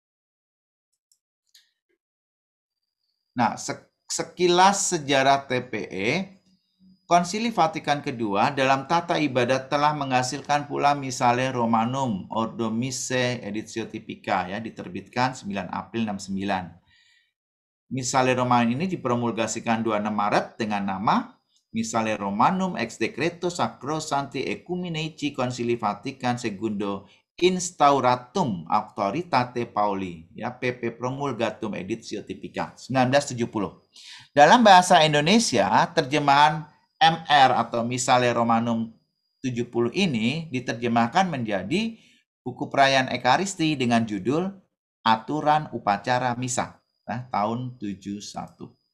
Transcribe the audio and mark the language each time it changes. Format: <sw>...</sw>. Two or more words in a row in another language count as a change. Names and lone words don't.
<id>Nah, sekilas sejarah TPE, Konsili Vatikan II dalam tata ibadat telah menghasilkan pula Missale Romanum Ordo Missae Editio Typica ya, diterbitkan 9 April 69. Missale Romanum ini dipromulgasikan 26 Maret dengan nama Missale Romanum ex decreto Sacrosancti Ecumeneci Concili Vatican II Instauratum Auctoritate Pauli ya, PP Promulgatum Editio Typica 1970. Dalam bahasa Indonesia, terjemahan MR atau Missale Romanum 70 ini diterjemahkan menjadi buku perayaan Ekaristi dengan judul Aturan Upacara Misa tahun 71.</id>